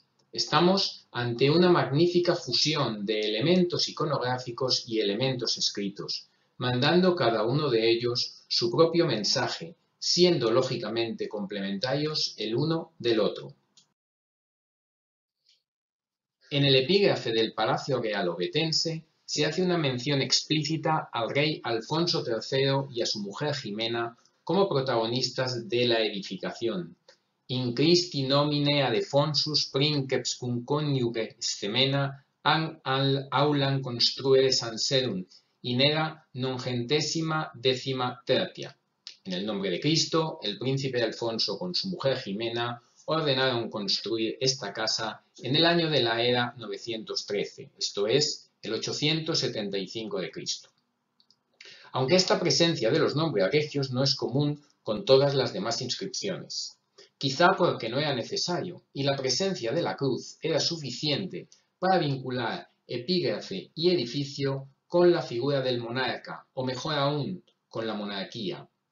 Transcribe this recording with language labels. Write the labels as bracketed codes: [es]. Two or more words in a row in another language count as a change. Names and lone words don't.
[es] Estamos ante una magnífica fusión de elementos iconográficos y elementos escritos, mandando cada uno de ellos su propio mensaje, siendo lógicamente complementarios el uno del otro. En el epígrafe del Palacio Real ovetense se hace una mención explícita al rey Alfonso III y a su mujer Jimena como protagonistas de la edificación. [la] In Christi nomine Adefonsus princeps cum coniuge Scemena aulam construere Sanserum in era nongentesima décima tertia. [es] En el nombre de Cristo, el príncipe Alfonso con su mujer Jimena ordenaron construir esta casa en el año de la era 913, esto es, el 875 de Cristo. Aunque esta presencia de los nombres regios no es común con todas las demás inscripciones, quizá porque no era necesario y la presencia de la cruz era suficiente para vincular epígrafe y edificio con la figura del monarca, o mejor aún, con la monarquía.